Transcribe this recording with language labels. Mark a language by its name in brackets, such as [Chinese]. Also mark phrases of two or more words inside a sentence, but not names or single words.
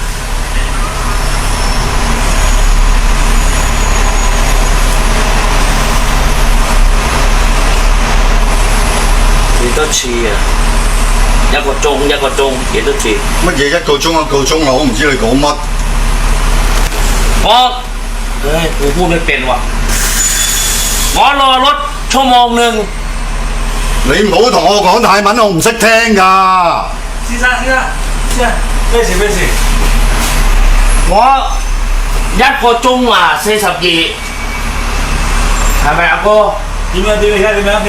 [Cantonese] 幾多次啊？一個鐘幾多次？乜嘢一個鐘啊？我唔知你講乜。 [Thai] กูพูดไม่เป็นว่ะ我รอรถ1 ชั่วโมง [Cantonese] 你唔好同我講泰文，我唔識聽㗎。先生，咩事？我1 個鐘啊，42，係咪啊哥？ 點樣？點樣？